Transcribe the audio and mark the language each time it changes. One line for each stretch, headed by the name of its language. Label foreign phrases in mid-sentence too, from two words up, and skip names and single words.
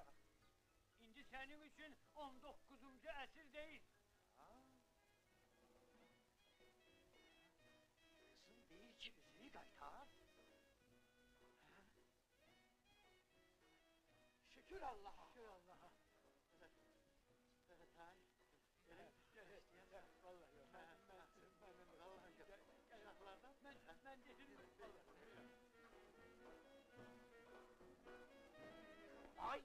Azerbaijani: İndi sənin üçün 19-cu əsr deyil. Qızım deyir ki, üzüyü qaytar. Şükür Allaha. Şükür Allaha.
Turkish: Evet, hay. Vallahi yok. Vallahi yok.
Azerbaijani: Uşaqlardan Mən dedim. Ay!